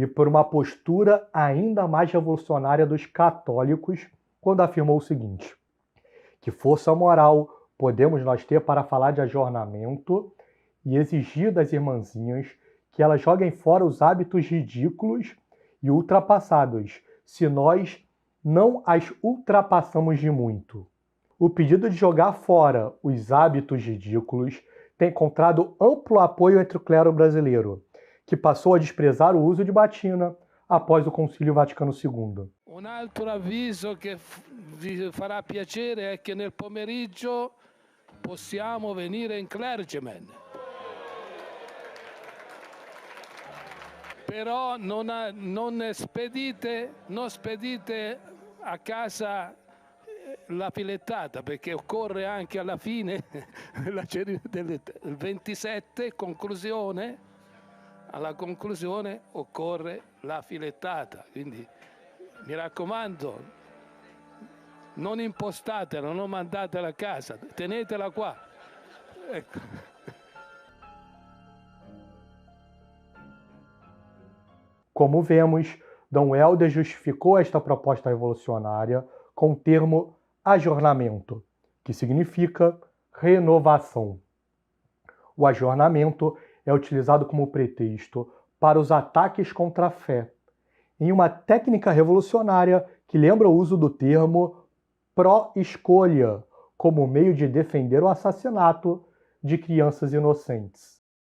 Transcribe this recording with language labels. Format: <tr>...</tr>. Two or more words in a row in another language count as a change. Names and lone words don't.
<pt>por uma postura ainda mais revolucionária dos católicos, quando afirmou o seguinte: que força moral podemos nós ter para falar de ajornamento e exigir das irmãzinhas que elas joguem fora os hábitos ridículos e ultrapassados, se nós não as ultrapassamos de muito. O pedido de jogar fora os hábitos ridículos tem encontrado amplo apoio entre o clero brasileiro, que passou a desprezar o uso de batina após o Concílio Vaticano II.</pt> <it>Un altro avviso che vi farà piacere è che nel pomeriggio possiamo venire in clergyman. Però non spedite a casa la filettata, perché occorre anche alla fine del 27, conclusione, alla conclusione occorre la filettata, quindi mi raccomando, non impostatela, non mandatela a casa, tenetela qua. Ecco.</it> <pt>Como vemos, Dom Helder justificou esta proposta revolucionária com o termo ajornamento, que significa renovação. O ajornamento é utilizado como pretexto para os ataques contra a fé, em uma técnica revolucionária que lembra o uso do termo pró-escolha como meio de defender o assassinato de crianças inocentes.</pt>